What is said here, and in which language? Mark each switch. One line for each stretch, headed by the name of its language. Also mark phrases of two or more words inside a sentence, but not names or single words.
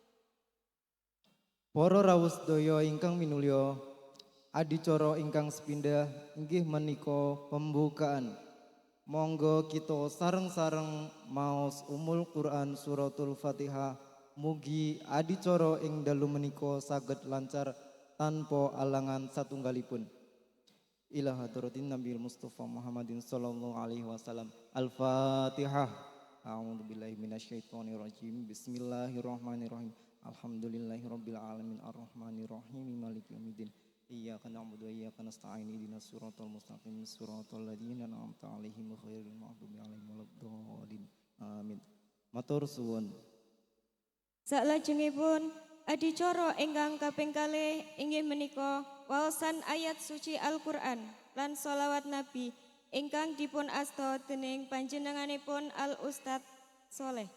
Javanese: Para rawuh sedaya ingkang minulya, adicara ingkang sepindhah inggih menika pembukaan. Monggo kita sareng-sareng maos
Arabic: أم القرآن سورة الفاتحة.
Javanese: Mugi adicara ing dalu menika saged lancar tanpa alangan satunggalipun.
Arabic: إلى حضرة النبي المصطفى محمد صلى الله عليه وسلم. Al-Fatihah. أعوذ بالله من الشيطان الرجيم بسم الله الرحمن الرحيم. الحمد لله رب العالمين الرحمن الرحيم مالك يوم الدين. إياك نعبد وإياك نستعين اهدنا الصراط المستقيم صراط الذين أنعمت عليهم غير المغضوب عليهم ولا الضالين.
Javanese: Amin. Matur suwun. Salajengipun adicara ingkang kaping kalih inggih menika waosan ayat suci Al-Qur'an lan sholawat Nabi ingkang dipun asta dening panjenenganipun Al Ustadz Soleh.